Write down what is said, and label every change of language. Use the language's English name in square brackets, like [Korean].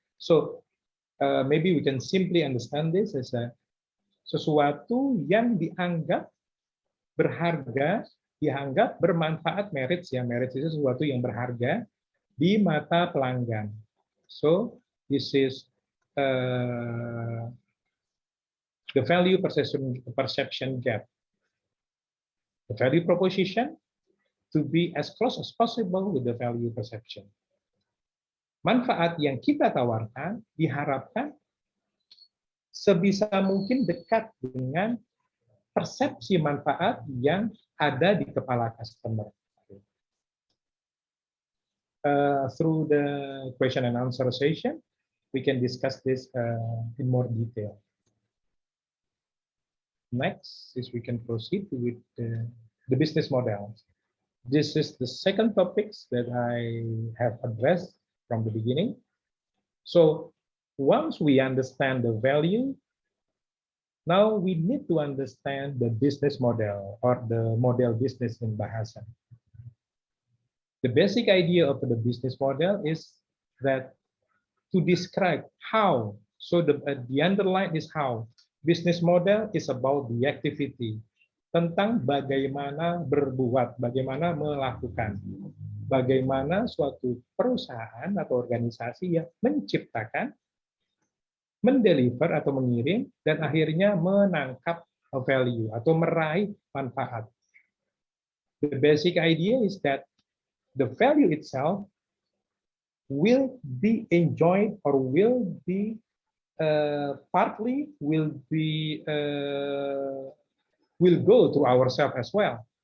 [English] So maybe we can simply understand this as [Indonesian] sesuatu yang dianggap berharga, dianggap bermanfaat, merits ya, merits itu sesuatu yang berharga di mata pelanggan. [English] So this is the value perception gap. The value proposition to be as close as possible with the value perception. [Indonesian] Manfaat yang kita tawarkan diharapkan sebisa mungkin dekat dengan persepsi manfaat yang ada di kepala customer. [English] Through the question and answer session, we can discuss this in more detail. Next is we can proceed with the business model. This is the second topics that I have addressed from the beginning. So once we understand the value, now we need to understand the business model or the model business in bahasa. The basic idea of the business model is that to describe how, so the underline is how. Business model is about the activity, [Indonesian] tentang bagaimana berbuat, bagaimana melakukan, bagaimana suatu perusahaan atau organisasi yang menciptakan, mendeliver atau mengirim, dan akhirnya menangkap value atau meraih manfaat. [English] The basic idea is that the value itself will be enjoyed or will be partly will go to ourselves as well.